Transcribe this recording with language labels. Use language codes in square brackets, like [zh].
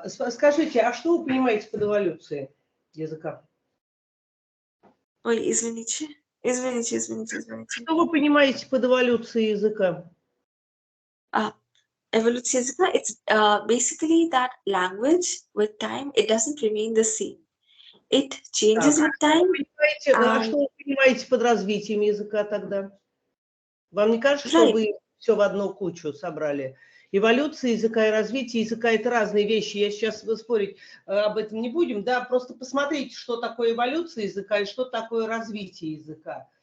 [ru] Скажите, а что вы понимаете под эволюцией языка? Ой, извините. Что вы понимаете под эволюцией языка? Эволюция языка, [en] it's basically that language with time, it doesn't remain the same. It changes with time. [ru] А что вы понимаете под развитием языка тогда? Вам не кажется, что вы все в одну кучу собрали? Эволюция языка и развитие языка – это разные вещи. Я сейчас спорить об этом не будем. Да, просто посмотрите, что такое эволюция языка и что такое развитие языка.